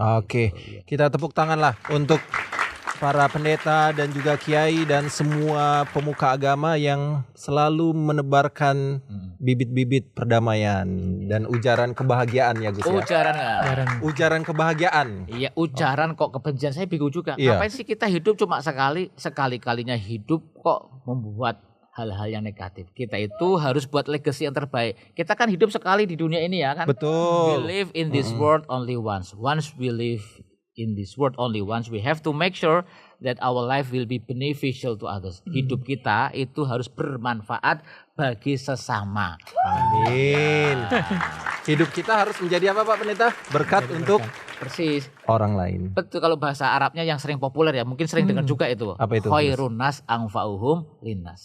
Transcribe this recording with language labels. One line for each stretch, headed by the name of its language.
Indonesian: Oke, kita tepuk tangan lah untuk para pendeta dan juga kiai dan semua pemuka agama yang selalu menebarkan bibit-bibit perdamaian dan ujaran kebahagiaan ya Gus ya. Ujaran kebahagiaan. Iya, ujaran kok kebencian saya bingung juga. Ngapain sih kita hidup cuma sekali-kalinya hidup kok membuat hal-hal yang negatif. Kita itu harus buat legacy yang terbaik. Kita kan hidup sekali di dunia ini ya kan. Betul.
English: We live in this world only once. Once we live in this world only once, we have to make sure that our life will be beneficial to others.
Indonesian: Hidup kita itu harus bermanfaat bagi sesama. Amin. Hidup kita harus menjadi apa Pak Pendeta? Berkat untuk persis orang lain. Betul, kalau bahasa Arabnya yang sering populer ya, mungkin sering dengar juga itu. Apa itu?
Arabic: Khairun nas anfa'uhum linnas.